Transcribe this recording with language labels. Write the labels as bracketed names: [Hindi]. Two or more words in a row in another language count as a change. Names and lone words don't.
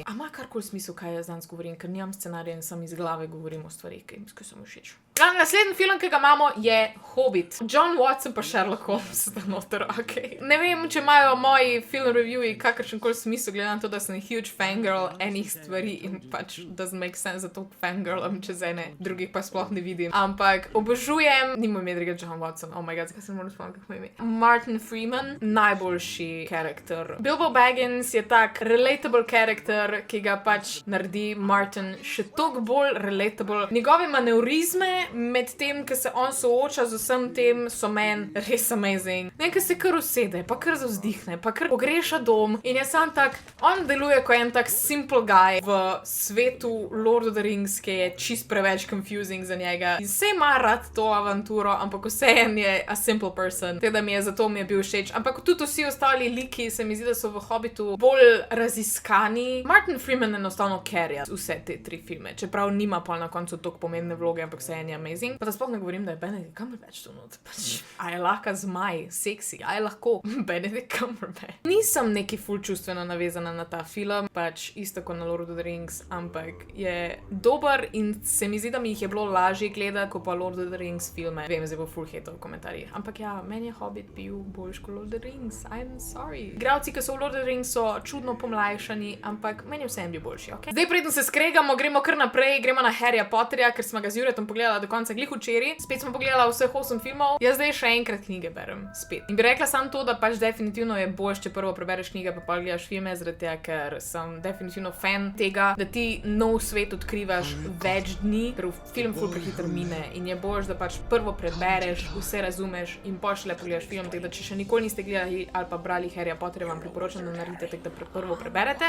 [Slovenian] A ima karkoli smisel, kaj jaz danes govorim, ker nimam scenarija in sam iz glave govorim o stvarih, ki so mi všeč. Naslednji film, ki ga imamo, je Hobbit. John Watson pa Sherlock Holmes sta noter, okej. Ne vem, če imajo moji film reviewi kakršenkoli smisel, glede na to, da sem [English] huge fangirl [Slovenian] enih stvari in pač [English] doesn't make sense, [Slovenian] da to fangirlam čez ene, drugih pa sploh ne vidim. Ampak obožujem, nima ime drugega John Watson, [English] oh my god, [Slovenian] zakaj se moram spomniti, kako ime. Martin Freeman, najboljši karakter. Bilbo Baggins je tak relatable karakter, ki ga pač naredi Martin še toliko bolj relatable. Njegove manevrizme med tem, ki se on sooča z vsem tem, so meni res amazing. Nekaj se kar usede, pa kar zavzdihne, pa kar pogreša dom in je sam tak, on deluje kot en tak [English] simple guy [Slovenian] v svetu Lord of the Rings, ki je čist preveč confusing za njega. In se ima rad to avanturo, ampak vseeno je [English] a simple person. [Slovenian] Teda zato mi je bil všeč. Ampak tudi vsi ostali liki se mi zdi, da so v Hobbitu bolj raziskani. Martin Freeman enostavno carrya vse te tri filme, čeprav nima pa na koncu toliko pomembne vloge, ampak vseeno je amazing. Pa da sploh ne govorim, da je Benedict Cumberbatch tu not. Pač, a je lahko zmaj, seksi, a je lahko Benedict Cumberbatch. Nisem neki ful čustveno navezana na ta film, pač isto kot na Lord of the Rings, ampak je dober in se mi zdi, da mi jih je bilo lažje gledati, kot pa Lord of the Rings filme. Vem, zdaj bo ful hate v komentarjih. Ampak ja, meni je Hobbit bil boljš kot Lord of the Rings. [English] I'm sorry. [Slovenian] Igralci, ki so v Lord of the Rings, so čudno pomlajšani, ampak meni je vseeno bil boljši, okej? Zdaj, preden se skregamo, gremo kar naprej, gremo na Harryja Potterja, ker smo ga z Juretom pogledala do konca glih včeraj. Spet smo pogledala vseh 8 filmov. Jaz zdaj še enkrat knjige berem. Spet. In bi rekla samo to, da pač definitivno je boljš, če prvo prebereš knjige, pa gledaš filme, zaradi tega, ker sem definitivno fan tega, da ti nov svet odkrivaš več dni, ker film ful prehitro mine in je boljš, da pač prvo prebereš, vse razumeš in pošle pogledaš film, tako da če še nikoli niste gledali ali pa brali Harryja Potterja, vam priporočam, da naredite tako, da prvo preberete.